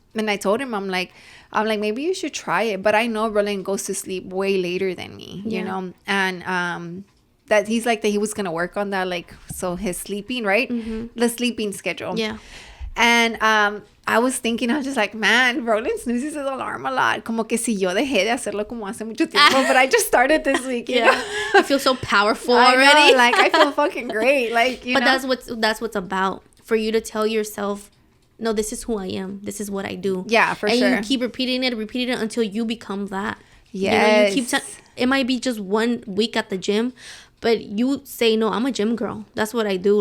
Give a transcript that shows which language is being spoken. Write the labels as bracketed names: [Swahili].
[English] And I told him, I'm like, maybe you should try it. But I know Roland goes to sleep way later than me, you know? And that he's like that he was going to work on that. Like, so his sleeping, right? The sleeping schedule. Yeah. And I was thinking, I was just like, man, Roland snoozes his alarm a lot. [Spanish] Como que si yo dejé de hacerlo como hace mucho tiempo. [English] But I just started this week, you know? I feel so powerful already. Know, like, I feel fucking great. Like, you know? That's what's about. For you to tell yourself, no, this is who I am. This is what I do. Yeah, for sure. And you keep repeating it until you become that. Yes. You know, it might be just 1 week at the gym, but you say, no, I'm a gym girl. That's what I do.